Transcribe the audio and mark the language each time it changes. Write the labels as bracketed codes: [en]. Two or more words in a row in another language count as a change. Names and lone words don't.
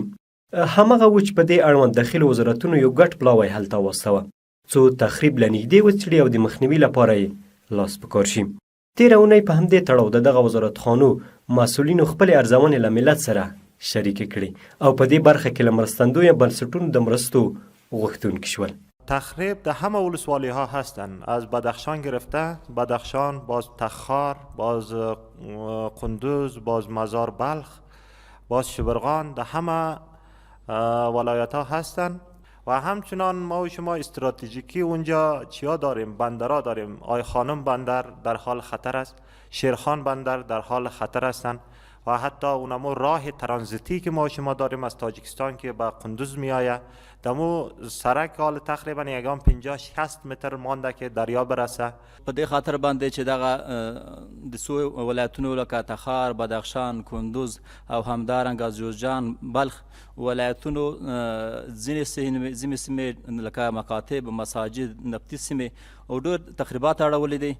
[ps] همغه و چې په دې اړوند داخلي وزارتونو یو ګډ پلاوی هلته واستوه څو تخریب له نږدې وڅېړي او د مخنیوي لپاره یې لاس په کار شي. تېره اونۍ په همدې تړاو د دغه وزارتخانو مسؤلینو خپلې ارزونې له ملت سره شریکې کړي او په دې برخه کې له مرستندویه بنسټونو د مرستو غوښتونکي شول. [fa] تخریب در همه ولسوالی ها هستند، از بدخشان گرفته، بدخشان، باز تخار، باز قندوز، باز مزار بلخ، باز شبرغان، در همه ولایت ها هستند. و همچنان ما و شما استراتژیکی اونجا چیا داریم؟ بندرها داریم. آی خانم بندر در حال خطر است، شیرخان بندر در حال خطر هستند و حتی اونمو راه ترانزیتی که ما و شما داریم از تاجیکستان که به قندوز می آید، دمو سرک حال تقریبا 50-60 متر مانده که دریا برسه. [ps] په دې خاطر باندې چې دغه د څو ولایتونو لکه تخار، بدخشان، کندوز او همدارنګه جوزجان، بلخ ولایتونو ځینې سیمې لکه مکاتب، مساجد، نفتي سیمې او ډېر تخریبات اړولې دي.